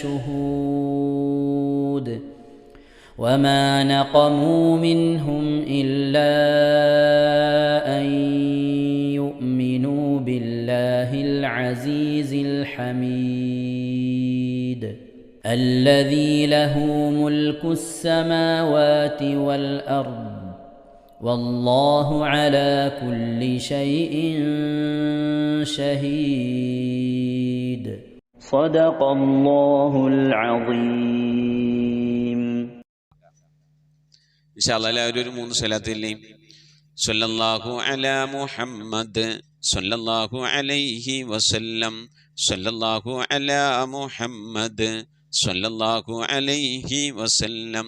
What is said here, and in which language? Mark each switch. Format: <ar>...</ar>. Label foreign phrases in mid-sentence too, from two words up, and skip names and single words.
<ar>شهود وما نقموا منهم إلا أن يؤمنوا بالله العزيز الحميد الذي له ملك السماوات والأرض والله على كل شيء شهيد. صدق الله العظيم. إن شاء الله</ar> <ml>എല്ലാവരും ഒരു 3 സ്വലാത്തില്ലേ.</ml> <ar>صلى الله على محمد صلى الله عليه وسلم. صلى الله على محمد صلى الله عليه وسلم.</ar>